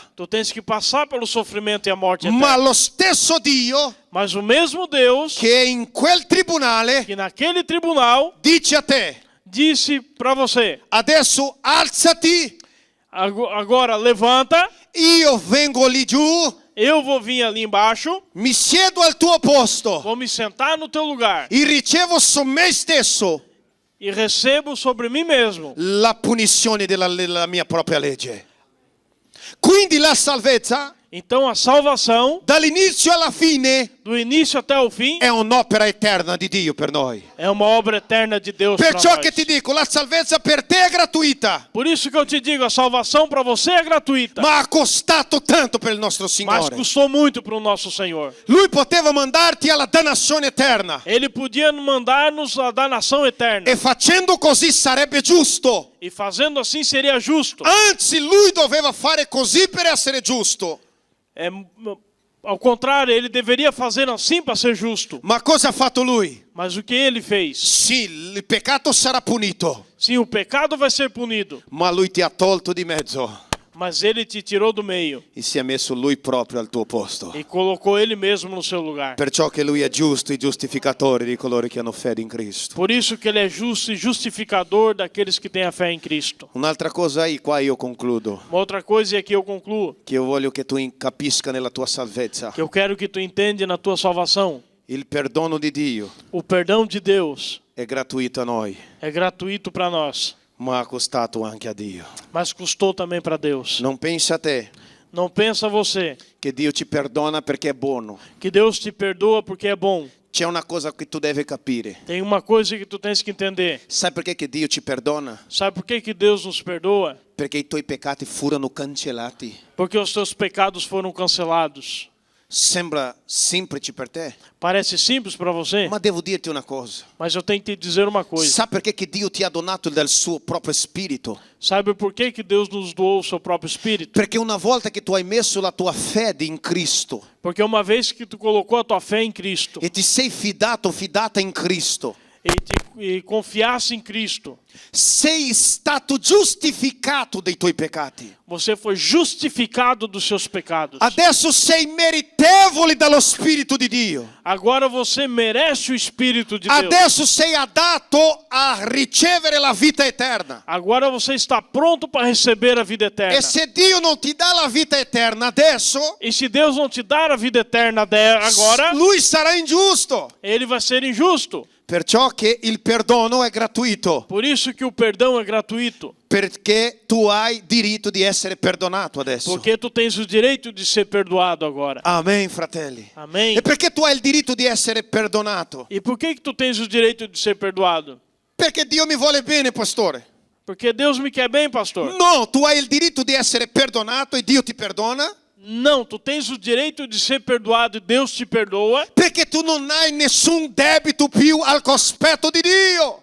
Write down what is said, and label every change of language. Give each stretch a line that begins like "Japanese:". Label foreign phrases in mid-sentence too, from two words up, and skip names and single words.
Portuguese: Tu tens que passar pelo sofrimento e a morte
Italian: Ma
Portuguese: eterna.
Italian: lo stesso Dio
Portuguese: Mas o mesmo Deus
Italian: che in quel tribunale
Portuguese: que naquele tribunal
Italian: dice a te:
Portuguese: disse para você:
Italian: adesso alzati,
Portuguese: agora levanta,
Italian: io vengo lì giù,
Portuguese: eu vou vir ali embaixo,
Italian: mi siedo al tuo posto
Portuguese: vou me sentar no teu lugar
Italian: e ricevo su me stesso
Portuguese: e recebo sobre mim mesmo
Italian: la punizione della mia propria legge. Quindi la salvezza,
Portuguese: Então a salvação,
Italian: dall'inizio alla fine,
Portuguese: do início até o fim,
Italian: è un'opera eterna di Dio per noi.
Portuguese: é uma obra eterna de Deus para
Italian: Perciò
Portuguese: nós.
Italian: che ti dico, la salvezza per te è gratuita,
Portuguese: Por isso que eu te digo, a salvação para você é gratuita,
Italian: ma ha costato tanto per il nostro
Portuguese: mas
Italian: Signore.
Portuguese: custou muito para o nosso Senhor.
Italian: Lui poteva mandarti alla dannazione eterna
Portuguese: Ele podia mandar-nos a danação eterna.
Italian: e facendo così sarebbe giusto.
Portuguese: E fazendo assim seria justo.
Italian: Anzi, lui doveva fare così per essere giusto.
Portuguese: Ao contrário, ele deveria fazer assim para ser justo.
Italian: Ma cosa ha fatto lui?
Portuguese: Mas o que ele fez?
Italian: Sì, il peccato sarà punito,
Portuguese: Sim, o pecado vai ser punido.
Italian: ma lui ti ha tolto di mezzo.
Portuguese: Mas ele te tirou do meio
Italian: e si è messo lui proprio al tuo posto.
Portuguese: e colocou ele mesmo no seu lugar.
Italian: Perciò che lui è giusto e giustificatore di coloro che hanno fede in Cristo.
Portuguese: Por isso que ele é justo e justificador daqueles que têm a fé em Cristo.
Italian: Un'altra cosa aí, qua io concludo,
Portuguese: Uma outra coisa, e aqui eu concluo,
Italian: che io voglio che tu capisca nella tua salvezza.
Portuguese: que eu quero que tu entenda na tua salvação.
Italian: Il perdono di Dio
Portuguese: O perdão de Deus
Italian: è gratuito a noi,
Portuguese: é gratuito para nós,
Italian: ma ha costato anche a Dio.
Portuguese: mas custou também para Deus.
Italian: Non pensa a te
Portuguese: Não pensa você
Italian: che Dio ti perdona perché è buono.
Portuguese: que Deus te perdoa porque é bom.
Italian: C'è una cosa che tu devi capire.
Portuguese: Tem uma coisa que tu tens que entender.
Italian: Sai perché che Dio ci perdona?
Portuguese: Sabe por que Deus nos perdoa?
Italian: Perché i tuoi peccati furono cancellati.
Portuguese: Porque os teus pecados foram cancelados.
Italian: Sembra semplice per te,
Portuguese: Parece simples para você,
Italian: ma devo dirti una cosa.
Portuguese: mas eu tenho que te dizer uma coisa.
Italian: Sa perché che Dio ti ha donato del suo proprio spirito?
Portuguese: Sabe por que Deus nos doou o seu próprio Espírito?
Italian: Perché una volta che tu hai messo la tua fede in Cristo
Portuguese: Porque uma vez que tu colocou a tua fé em Cristo
Italian: e ti sei fidata in Cristo,
Portuguese: e confiasse em Cristo,
Italian: sei stato giustificato dei tuoi peccati.
Portuguese: você foi justificado dos seus pecados.
Italian: Adesso sei meritevole dallo Spirito di Dio.
Portuguese: Agora você merece o Espírito de Deus.
Italian: Adesso sei adatto a ricevere la vita eterna.
Portuguese: Agora você está pronto para receber a vida eterna.
Italian: E se Dio non ti dà la vita eterna adesso,
Portuguese: E se Deus não te dar a vida eterna agora,
Italian: lui sarà ingiusto.
Portuguese: ele vai ser injusto.
Italian: Perciò che il perdono è gratuito,
Portuguese: Por isso que o perdão é gratuito.
Italian: perché tu hai diritto di essere perdonato adesso.
Portuguese: Porque tu tens o direito de ser perdoado agora.
Italian: Amen, fratelli.
Portuguese: Amém?
Italian: E perché tu hai il diritto di essere perdonato?
Portuguese: E por que tu tens o direito de ser perdoado?
Italian: Perché Dio mi vuole bene, pastore.
Portuguese: Porque Deus me quer bem, pastor.
Italian: No, tu hai il diritto di essere perdonato e Dio ti perdona.
Portuguese: Não, tu tens o direito de ser perdoado e Deus te perdoa.
Italian: Perché tu non hai nessun debito più al cospetto di Dio.